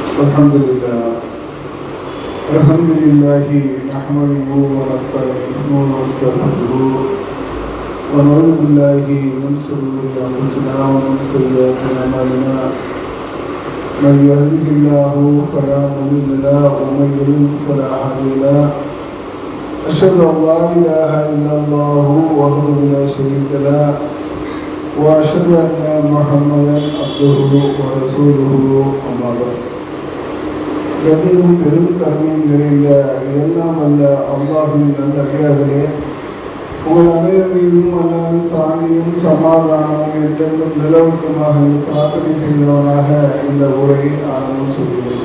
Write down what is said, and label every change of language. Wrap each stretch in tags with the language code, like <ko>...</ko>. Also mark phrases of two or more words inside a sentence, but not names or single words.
<ar>الحمد لله نحمده ونستعينه ونستغفره ونعوذ بالله من شرور انفسنا ومن سيئات اعمالنا من يهده الله فلا مضل له ومن يضلل فلا هادي له أشهد أن لا إله إلا الله وحده لا شريك له وأشهد أن محمدا عبده ورسوله أما بعد</ar> <ta>கண்ணியும் பெரும் கருணையும் நிறைந்த எல்லாம் அல்ல அல்லாஹ்வின் நல்லடியார்களே, உங்கள் அனைவர் மீதும் அல்லாஹ்வின் சாந்தியும் சமாதானமும் என்றென்றும் நிலவட்டுமாக பிரார்த்தனை செய்தவனாக இந்த உரையை ஆரம்பம் செய்கிறேன்.</ta>